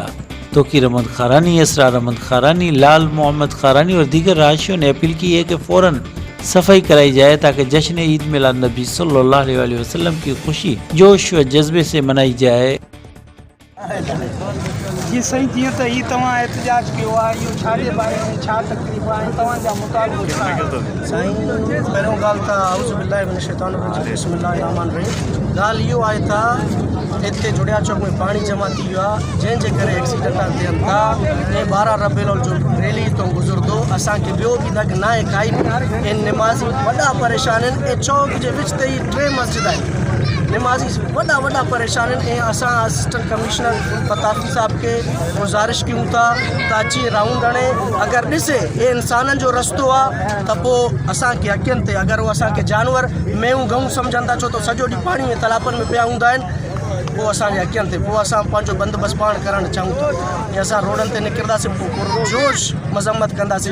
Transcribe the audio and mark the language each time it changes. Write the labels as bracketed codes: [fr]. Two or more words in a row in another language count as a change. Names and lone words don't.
[ur] توقیر احمد خارانی، اسرار احمد خارانی، لال محمد خارانی اور دیگر رہائشیوں نے اپیل کی ہے کہ فوراً صفائی کرائی جائے تاکہ جشن عید میلاد نبی [ar] صلى الله عليه وسلم [ur] کی خوشی جوش و جذبے سے منائی جائے. [sd] जी सही जीअं त ही तव्हां एहतजाज कयो आहे, इहो छाजे बारे में छा तकलीफ़ आहे, तव्हांजा मुतालबो छा आहे? साईं पहिरियों ॻाल्हि त [ar] أعوذ بالله من الشيطان الرجيم بسم الله الرحمن الرحيم. [sd] ॻाल्हि इहो आहे त हिते जुड़िया चौक में पाणी जमा थी वियो आहे, जंहिंजे करे एक्सीडेंट थियनि था ऐं 12 रबीउल अव्वल जो रैली तो गुज़रंदो। असांखे ॿियो बि दग न आहे काई बि। ऐं निमाज़ी वॾा परेशान आहिनि ऐं चौक जे विच ते ई 3 मस्जिद आहिनि। निमाज़ी वॾा परेशान आहिनि ऐं असां [en] assistant commissioner [sd] पताफ़ी साहब के गुज़ारिश कयूं था त अची राउंड हणे अगरि ॾिसे हे इंसाननि जो रस्तो आहे त पोइ असांखे अॻियनि ते अगरि उहो असांखे जानवर मेहूं गऊं सम्झनि था, छो त सॼो ॾींहुं पाणी में तालाबनि में पिया हूंदा आहिनि, पोइ असांजे अॻियनि ते पोइ असां पंहिंजो बंदोबस्तु पाण करणु चाहियूं था ऐं असां रोडनि ते निकिरंदासीं, पोइ पुरजोश मज़म्मत कंदासीं।